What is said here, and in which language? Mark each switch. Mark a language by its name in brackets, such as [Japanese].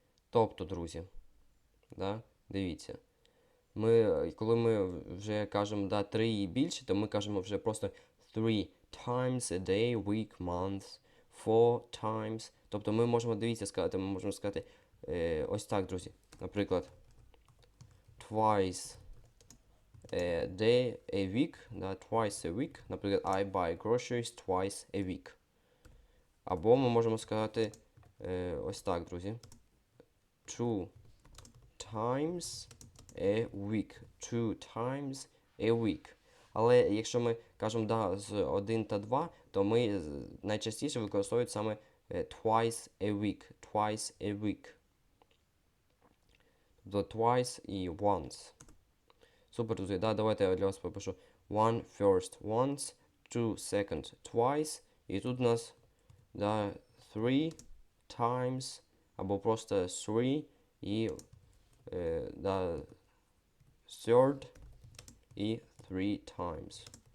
[Ukrainian] Тобто, друзі, да, дивіться, коли ми вже кажемо да, 3 і більше, то ми кажемо вже просто [English] 3 times a day, week, month, 4 times. [Ukrainian] Тобто ми можемо, дивіться, сказати, ми можемо сказати ось так, друзі. Наприклад, [English] twice a day, a week, [Ukrainian] да, [English] twice a week. Наприклад, I buy groceries twice a week. [Ukrainian] Або ми можемо сказати ось так, друзі. [English] 2 times a week. 2 times a week. [Ukrainian] Але якщо ми кажемо да, з 1 та 2, то ми найчастіше використовуємо саме [English] twice a week. Twice a week. [Ukrainian] Тобто twice і once. Супер, друзі. Да, давайте я для вас попишу. [English] One first once, two second twice. [Ukrainian] І тут у нас да, [English] three times, [Ukrainian] або просто three і да, [English] third [Ukrainian] і [English] three times.